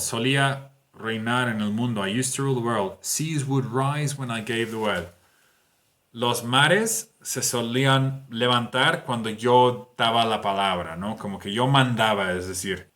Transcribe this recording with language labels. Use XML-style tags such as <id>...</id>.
<es>Solía reinar en el mundo.</es> <en>I used to rule the world. Seas would rise when I gave the word.</en> <es>Los mares se solían levantar cuando yo daba la palabra, ¿no? Como que yo mandaba, es decir.</es>